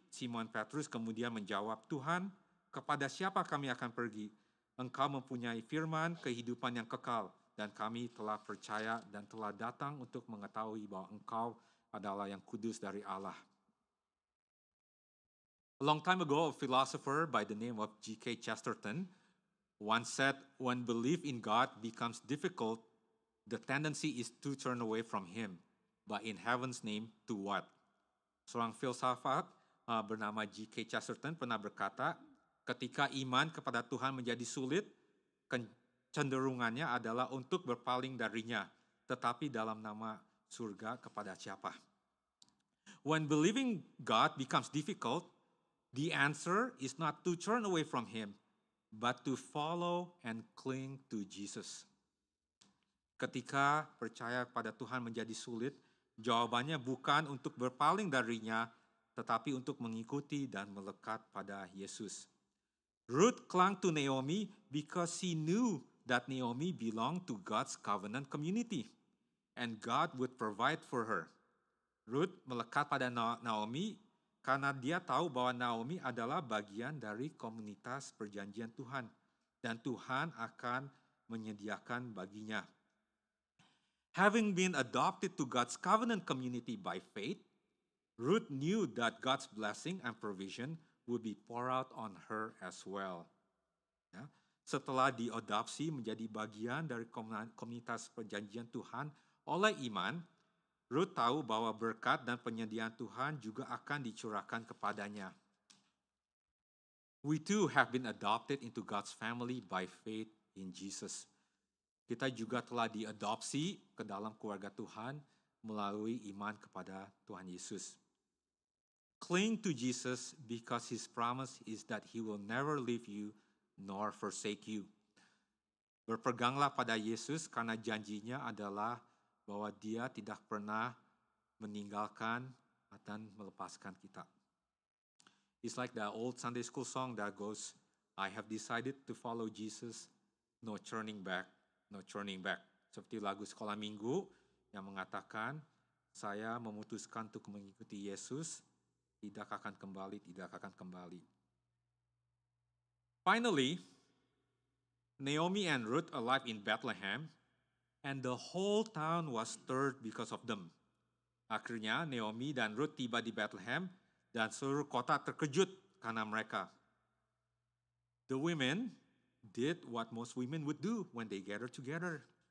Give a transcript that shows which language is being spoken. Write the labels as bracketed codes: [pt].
[id] Simon Petrus kemudian menjawab, "Tuhan, kepada siapa kami akan pergi? Engkau mempunyai firman kehidupan yang kekal, dan kami telah percaya dan telah datang untuk mengetahui bahwa Engkau adalah yang kudus dari Allah." [en] A long time ago, a philosopher by the name of G.K. Chesterton once said, when belief in God becomes difficult, the tendency is to turn away from Him. But in heaven's name, to what? [id] Seorang filsafat bernama G.K. Chesterton pernah berkata, ketika iman kepada Tuhan menjadi sulit, kecenderungannya adalah untuk berpaling darinya, tetapi dalam nama surga kepada siapa? [en] When believing God becomes difficult, the answer is not to turn away from Him, but to follow and cling to Jesus. [id] Ketika percaya pada Tuhan menjadi sulit, jawabannya bukan untuk berpaling darinya, tetapi untuk mengikuti dan melekat pada Yesus. [en] Ruth clung to Naomi because she knew that Naomi belonged to God's covenant community, and God would provide for her. [id] Ruth melekat pada Naomi karena dia tahu bahwa Naomi adalah bagian dari komunitas perjanjian Tuhan, dan Tuhan akan menyediakan baginya. [en] Having been adopted to God's covenant community by faith, Ruth knew that God's blessing and provision would be poured out on her as well. [id] Ya, setelah diadopsi menjadi bagian dari komunitas perjanjian Tuhan oleh iman, Ruth tahu bahwa berkat dan penyediaan Tuhan juga akan dicurahkan kepadanya. [en] We too have been adopted into God's family by faith in Jesus. [id] Kita juga telah diadopsi ke dalam keluarga Tuhan melalui iman kepada Tuhan Yesus. [en] Cling to Jesus because His promise is that He will never leave you nor forsake you. [id] Berpeganglah pada Yesus karena janjinya adalah bahwa Dia tidak pernah meninggalkan dan melepaskan kita. [en] It's like the old Sunday school song that goes, I have decided to follow Jesus, no turning back, no turning back. [id] Seperti lagu sekolah minggu yang mengatakan, saya memutuskan untuk mengikuti Yesus, tidak akan kembali, tidak akan kembali. [en] Finally, Naomi and Ruth arrived in Bethlehem, and the whole town was stirred because of them. [id] Akhirnya Naomi dan Ruth tiba di Bethlehem, dan seluruh kota terkejut karena mereka. [en] The women did what most women would do when they gather together.